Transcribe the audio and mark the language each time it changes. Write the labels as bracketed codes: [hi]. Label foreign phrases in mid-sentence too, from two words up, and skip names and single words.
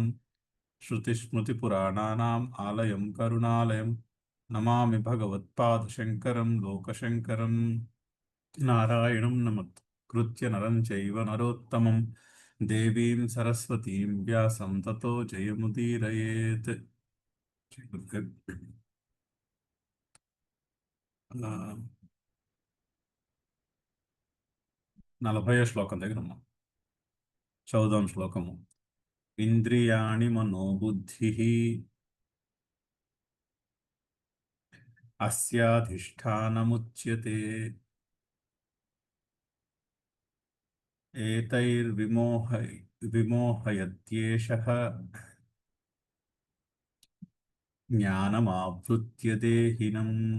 [sa] श्रुतिस्मृतिपुराणानाम् आलयं करुणालयं नमामि भगवत्पादशङ्करं लोकशङ्करं। नारायणं नमस्कृत्य नरं चैव नरोत्तमं देवीं सरस्वतीं व्यासं ततो जयमुदीरयेत्। [te] ఆ, 40వ శ్లోకం దగ్గర ఉన్నాం. చౌదాం శ్లోకము. [sa] ఇంద్రియాణి మనోబుద్ధి అస్యాధిష్టానముచ్యతే విమోహయత్యేషః జ్ఞానమావృత్య దేహినం.